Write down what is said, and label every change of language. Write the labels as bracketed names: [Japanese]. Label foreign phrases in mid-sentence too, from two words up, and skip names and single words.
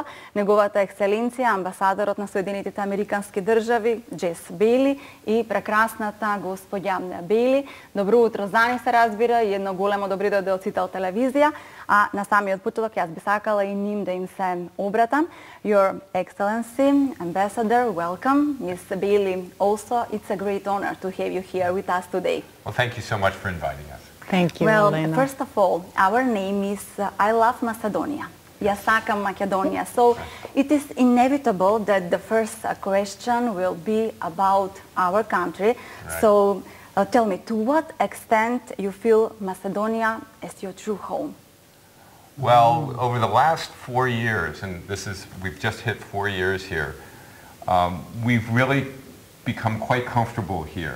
[Macedonian] Неговата екселенција, амбасадорот на Соединетите Американски држави, Бејли и прекрасната господја Бејли. Добро утро за нив се разбира и едно големо добри дојде од Сител Телевизија. А на самиот почеток јас би сакала и ним да им се обратам. [English] Your Excellency, Ambassador, welcome. Miss Bејли, also it's a great honor to have you here with us today. Well, thank you so much for inviting us. Thank you, Well, Elena. first of all, our name is I love Macedonia. [Macedonian] Јас сакам Македонија. [English] So it is inevitable that the first question will be about our country. Right. So tell me, to what extent you feel Macedonia as your true home? Well, over the last 4 years, and we've just hit 4 years here, we've really become quite comfortable here.